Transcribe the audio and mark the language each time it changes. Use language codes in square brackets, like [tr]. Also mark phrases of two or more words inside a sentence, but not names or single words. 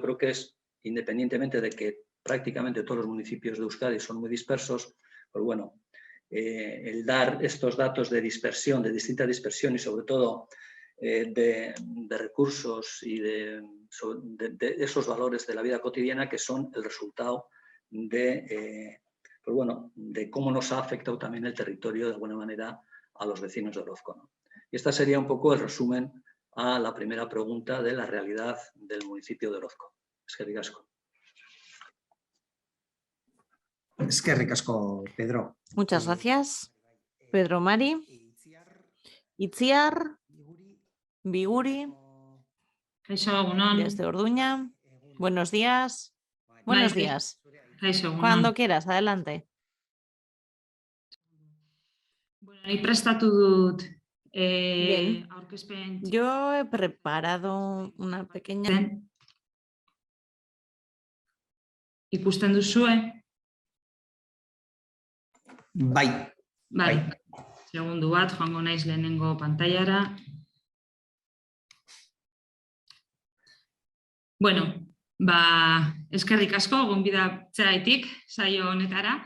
[es] creo que es, independientemente de que prácticamente todos los municipios de Euskadi son muy dispersos, pues bueno, el dar estos datos de dispersión, de distinta dispersión y sobre todo de recursos y de esos valores de la vida cotidiana que son el resultado de cómo nos ha afectado también el territorio de alguna manera a los vecinos de Orozco, ¿no? Y este sería un poco el resumen a la primera pregunta de la realidad del municipio de Orozco. [eu] Eskerrik asko. Eskerrik asko, Pedro. [es] Muchas gracias, Pedro Mari. Itziar, Biguri, desde Orduña. Buenos días. Buenos días. Cuando quieras, adelante. [eu] Bueno, prestatu dut aurkezpen. [es] Yo he preparado una pequeña... [eu] Ikusten duzue? Bai. Segundu bat, joango naiz lehenengo pantailara. Bueno, eskerrik asko gonbidatzeagatik saio honetara.